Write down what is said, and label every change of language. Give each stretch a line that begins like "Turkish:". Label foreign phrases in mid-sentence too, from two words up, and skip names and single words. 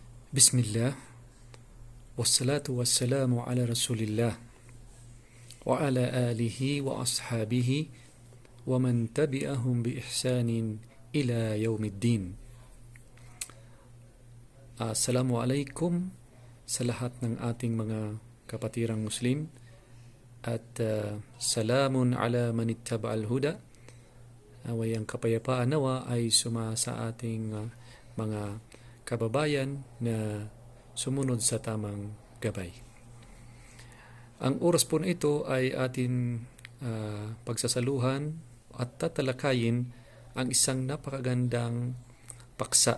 Arabic: بسم الله، والصلاة والسلام على رسول الله، وعلى آله وأصحابه، ومن تبعهم بإحسان إلى يوم الدين.
Filipino: Assalamualaikum sa lahat ng ating mga kapatirang Muslim at
Arabic: سلام على من اتبع الهدى.
Filipino: Naway ang kapayapaan nawa ay suma sa ating mga kababayan na sumunod sa tamang gabay. Ang oras po na ito ay atin pagsasaluhan at tatalakayin ang isang napakagandang paksa.